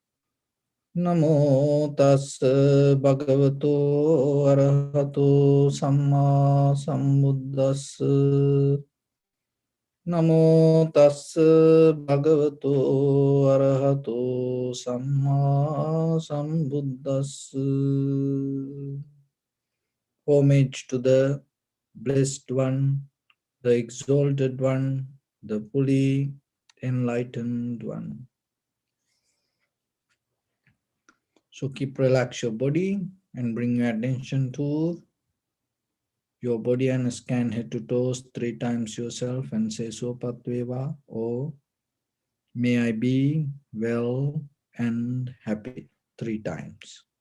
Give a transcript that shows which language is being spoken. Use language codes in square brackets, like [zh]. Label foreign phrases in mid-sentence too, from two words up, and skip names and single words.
[pi] Namo tassa bhagavato arahato samma sambuddhassa. Namo tassa bhagavato arahato samma sambuddhassa. [en] Homage to the Blessed One, the Exalted One, the fully enlightened One. So keep relax your body and bring your attention to your body and scan head to toes 3 times yourself and say Sopatveva, or may I be well and happy 3 times.